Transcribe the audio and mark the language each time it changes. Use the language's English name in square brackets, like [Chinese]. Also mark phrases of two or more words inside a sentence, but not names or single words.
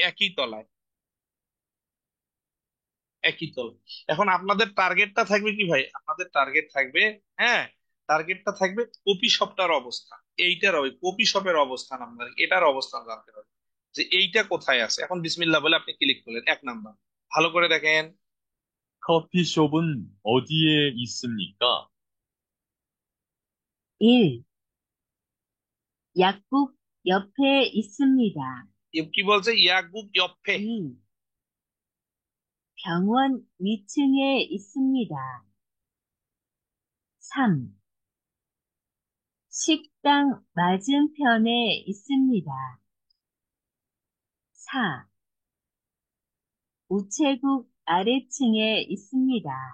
[Bangla] একই তলায়, একই তলায়। এখন আপনাদের টার্গেটটা থাকবে কি ভাই? আপনাদের টার্গেট থাকবে, হ্যাঁ, টার্গেটটা থাকবে [English] coffee shopটার [Bangla] অবস্থান। এইটার ওই [English] coffee shopের [Bangla] অবস্থান, আপনার এটার অবস্থান জানতে হবে যে এইটা কোথায় আছে। এখন বিসমিল্লাহ বলে আপনি ক্লিক করলেন। 1 নাম্বার ভালো করে দেখেন। [Korean] 커피숍은 어디에 있습니까? 1. 약국 옆에 있습니다. [Bangla] কি বলছে? [Korean] 약국 옆에. 2. 병원 위층에 있습니다. 3. 식당 맞은편에 있습니다. 4. 우체국 아래층에 있습니다.